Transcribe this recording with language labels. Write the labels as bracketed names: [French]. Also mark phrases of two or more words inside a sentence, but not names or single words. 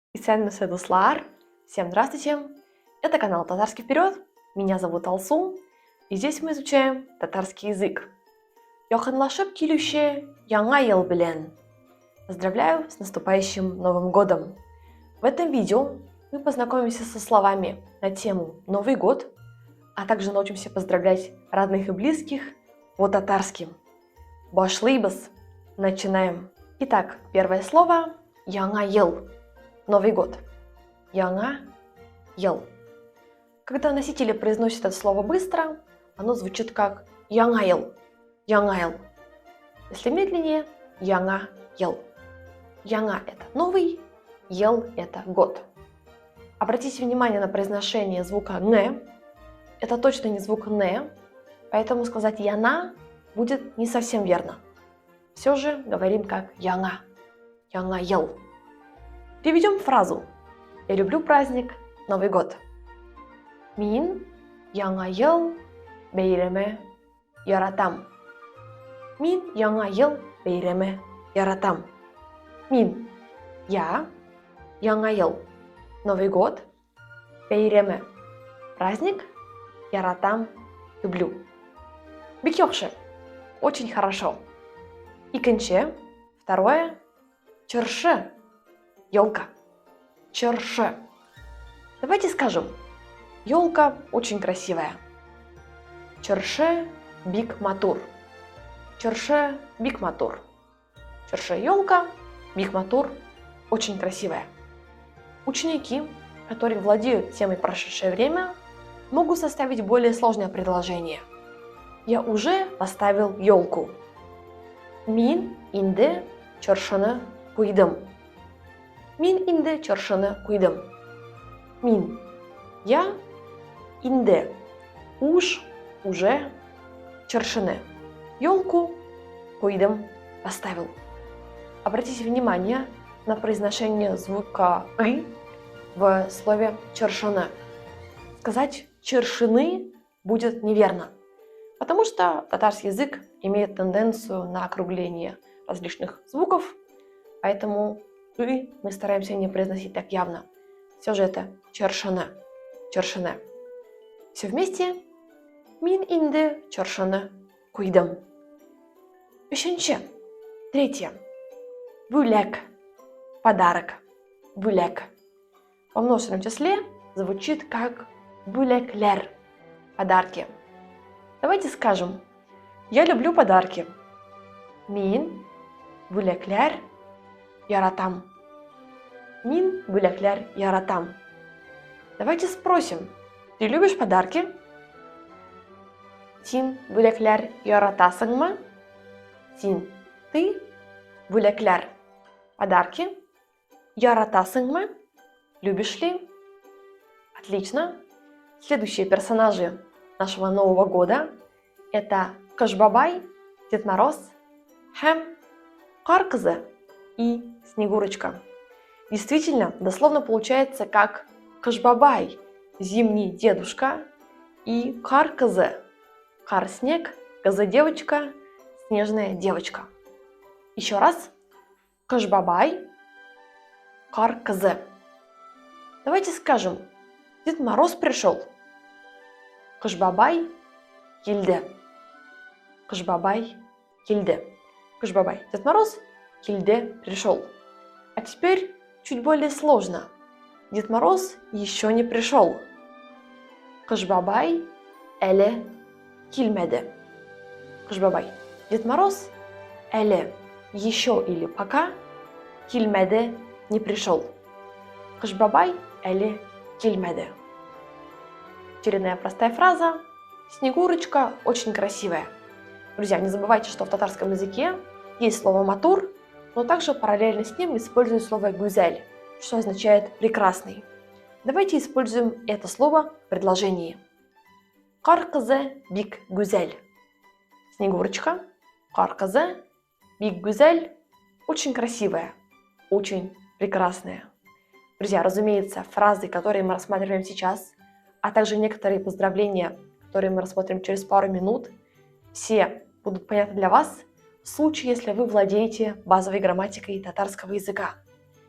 [Tatar] Сәлеметсіз достар! [Russian] Всем здравствуйте! Это канал Татарский вперед. Меня зовут Алсу, и здесь мы изучаем татарский язык. [Tatar] Якынлашып килүче яңа ел белән. [Russian] Поздравляю с наступающим Новым годом! В этом видео мы познакомимся со словами на тему Новый год, а также научимся поздравлять родных и близких по-татарски. Башлыйбыз! Начинаем! Итак, первое слово – [Tatar] яңа ел. [Russian] Новый год. [Tatar] Яңа ел. [Russian] Когда носители произносят это слово быстро, оно звучит как [Tatar] яңа ел. Яңа ел. [Russian] Если медленнее – [Tatar] яңа ел. Яңа – [Russian] это новый, ел – это год. Обратите внимание на произношение звука «н». Это точно не звук «н», поэтому сказать «яна» будет не совсем верно. Все же говорим как яңа. Яңа ел. Переведем фразу. Я люблю праздник Новый год. [Tatar] Мин яңа ел бәйреме яратам. Мин яңа ел бәйреме яратам. Мин – я, яңа ел – [Russian] Новый год, бәйреме – праздник, яратам – люблю. [Tatar] Бик яхшы – [Russian] очень хорошо. [Tatar] Икенче, второе – чыршы. [Russian] Елка. Чыршы. Давайте скажем. Елка очень красивая. [Tatar] Чыршы бик матур. Чыршы бик матур. Чыршы елка бик матур [Russian] очень красивая. Ученики, которые владеют темой прошедшее время, могут составить более сложное предложение. Я уже поставил елку. [Tatar] Мин инде чыршыны куйдым. Мин инде чыршыны куйдым. Мин – я, инде – [Russian] уж, уже, [Tatar] чыршыны – елку, куйдым – [Russian] поставил. Обратите внимание на произношение звука «ы» в слове чыршыны. Сказать «чыршыны» будет неверно, потому что татарский язык имеет тенденцию на округление различных звуков, поэтому «ы» мы стараемся не произносить так явно. Все же это чыршыны. Чыршыны. Все вместе. [Tatar] Мин инде чыршыны куйдым. Үшінші. Третье. Бүләк. Подарок. Бүләк. [Russian] Во множественном числе звучит как бүләкләр. Подарки. Давайте скажем. Я люблю подарки. [Tatar] Мин бүләкләр яратам. Мин бүләкләр яратам. [Russian] Давайте спросим. Ты любишь подарки? [Tatar] Син бүләкләр яратасыңмы? Син, ты, бүләкләр, подарки, яратасыңмы? [Russian] Любишь ли? Отлично. Следующие персонажи нашего Нового года – это Кыш бабай, Дед Мороз, һәм Кар кызы и Снегурочка. Действительно, дословно получается как Кыш бабай, зимний дедушка, и Кар кызы, кар снег, кызы девочка, снежная девочка. Еще раз. Кыш бабай, Кар кызы. Давайте скажем. Дед Мороз пришел. [Tatar] Кыш бабай келді. Кыш бабай келді. Кыш бабай, [Russian] Дед Мороз, келді, пришел. А теперь чуть более сложно. Дед Мороз еще не пришел. [Tatar] Кыш бабай әле килмәде. Кыш бабай, [Russian] Дед Мороз әле, еще или пока, килмәде, не пришел. [Tatar] Кыш бабай әле килмәде. [Russian] Очередная простая фраза. Снегурочка очень красивая. Друзья, не забывайте, что в татарском языке есть слово матур, но также параллельно с ним используют слово гүзель, что означает прекрасный. Давайте используем это слово в предложении. [Tatar] Кар кызы бик гүзель. Снегурочка, кар кызы, бик гүзель, [Russian] очень красивая, очень прекрасная. Друзья, разумеется, фразы, которые мы рассматриваем сейчас, а также некоторые поздравления, которые мы рассмотрим через пару минут, все будут понятны для вас в случае, если вы владеете базовой грамматикой татарского языка.